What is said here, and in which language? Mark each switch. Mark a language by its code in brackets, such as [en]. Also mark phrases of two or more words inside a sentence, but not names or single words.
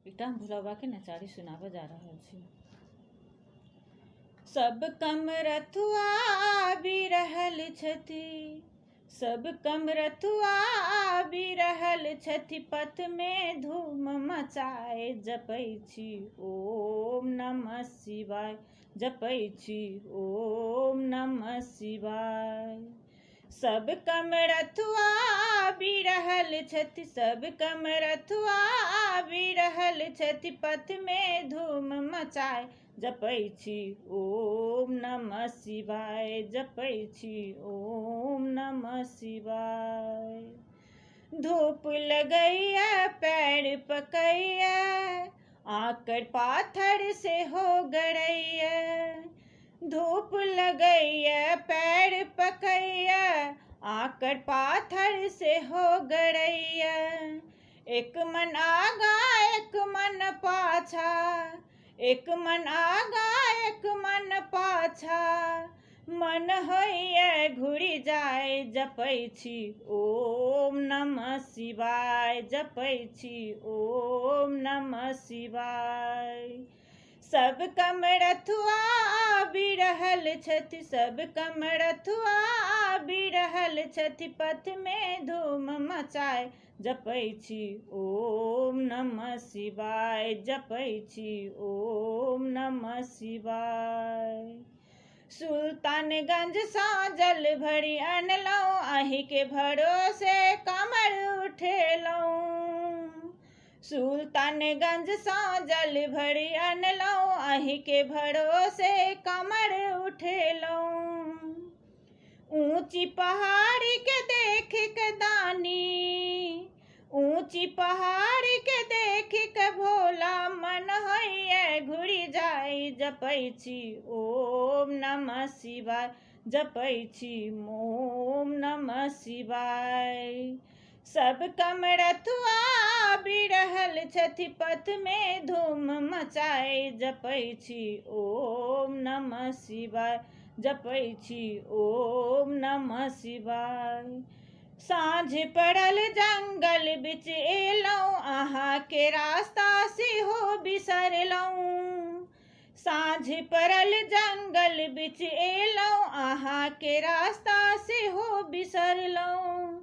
[mai] एकटा हम भोला बाबा के नचारी सुनाबऽ जा रहल छी। सब कमरथुआ बिरहल छथि, सब कमरथुआ बिरहल छथि, पथ में धूम मचाए जपै छी [sa] ओम नमः शिवाय, [mai] जपै छी [sa] ओम नमः शिवाय। [mai] सब कमरथुआ बिरहल छथि, सब कमरथुआ बिरहल छथि, पथ में धूम मचाए जपै छी [sa] ओम नमः शिवाय, [mai] जपै छी [sa] ओम नमः शिवाय। [mai] धूप लगैया पैर पकैया, आकड़ पाथर से हो गड़ैया। धूप लगैया पैर पकैया, आकड़ पाथर से हो गड़ैया। एक मन आगा एक मन पाछा, एक मन आगा एक मन पाछा, मन होइए घुरि जाय जपै छी [sa] ओम नमः शिवाय, [mai] जपै छी [sa] ओम नमः शिवाय। [mai] सब कमरथुआ बिरहल छथि, सब कमरथुआ बिरहल छथि, पथ में धूम मचाए जपै छी [sa] ओम नमः शिवाय, [mai] जपै छी [sa] ओम नमः शिवाय। [mai] सुल्तानगंज सा जल भरी अनलहुँ, अहि के भरोसे कमर उठेलहुँ। सुल्तानगंज सा जल भरी अनलहुँ, अहि के भरोसे कमर उठेलहुँ। ऊंची पहाड़ी के देख के दानी, ऊंची पहाड़ी के देख के भोला, मन होइए घुरि जाय जपै छी [sa] ओम नमः शिवाय, [mai] जपै छी [sa] ओम नमः शिवाय। [mai] सब कमरथुआ बिरहल छथि, पथ में धूम मचाए जपै छी [sa] ओम नमः शिवाय, [mai] जपै छी [sa] ओम नमः शिवाय। [mai] साँझ पड़ल जंगल बिच एलहुँ, अहाँ के रास्ता सेहो बिसरलहुँ। साँझ पड़ल जंगल बिच एलहुँ, अहाँ के रास्ता सेहो बिसरलहुँ।